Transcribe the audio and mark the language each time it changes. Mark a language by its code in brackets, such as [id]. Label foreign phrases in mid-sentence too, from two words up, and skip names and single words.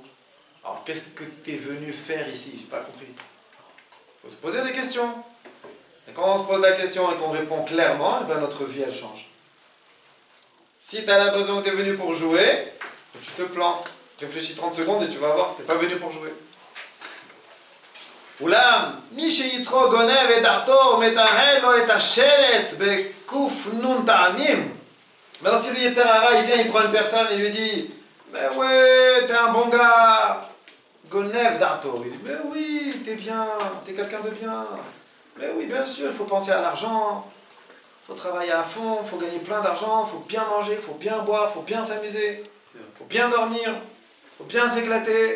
[fr] Alors qu'est-ce que tu es venu faire ici? J'ai pas compris. Il faut se poser des questions. Et quand on se pose la question et qu'on répond clairement, eh ben notre vie elle change. Si tu as l'impression que tu es venu pour jouer, tu te plantes. Réfléchis 30 secondes et tu vas voir, tu n'es pas venu pour jouer. [he] אולם מי שיצרו גונב את דעתו ומטהר לו את השרץ בקוף נון טעמים. [fr] Maintenant si le [he] יצר הרע [fr] il vient, il prend une personne et lui dit mais ouais, t'es un bon gars. [he] גונב דעתו. [fr] Il dit mais oui, t'es bien, t'es quelqu'un de bien. Mais oui, bien sûr, il faut penser à l'argent. Il faut travailler à fond, il faut gagner plein d'argent, il faut bien manger, il faut bien boire, il faut bien s'amuser, il faut bien dormir, il faut bien s'éclater.